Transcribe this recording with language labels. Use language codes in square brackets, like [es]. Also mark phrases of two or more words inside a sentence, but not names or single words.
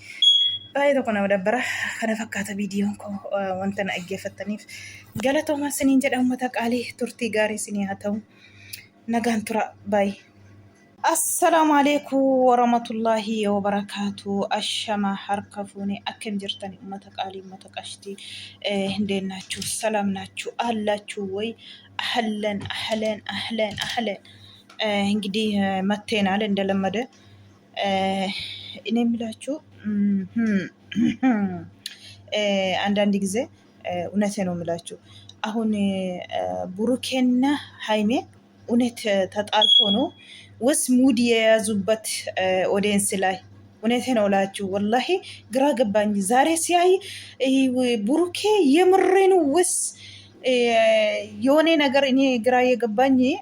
[om] Baay'ee tokko nama dabbara kana fakkaata viidiyoon koo wanta na dhaggeeffattaniif galatoomaa siniin jedha uummata qaalii turtii gaarii sinii haa ta'u nagaan tura baay'ee. [ar] السلام عليكم ورحمة الله وبركاته. [om] Ashama harka fuuni akkam jirtani ummata qaalii ummata qashtii [am] እንደምን ናችሁ ሰላም ናችሁ አላችሁ ወይ አህለን እንግዲህ መተናል እንደለመደ እኔ የምላችሁ አንዳንድ ጊዜ እውነቴ ነው የምላችሁ አሁን ብሩኬና ሃይሜ እውነት ተጣልቶ ነው ወስ ሙድ የያዙበት ኦዲየንስ ላይ እውነቴ ነው እላችሁ ወላሂ ግራ ገባኝ። ዛሬ ሲያይ ብሩኬ የምሬኑ ወስ የሆነ ነገር እኔ ግራ የገባኝ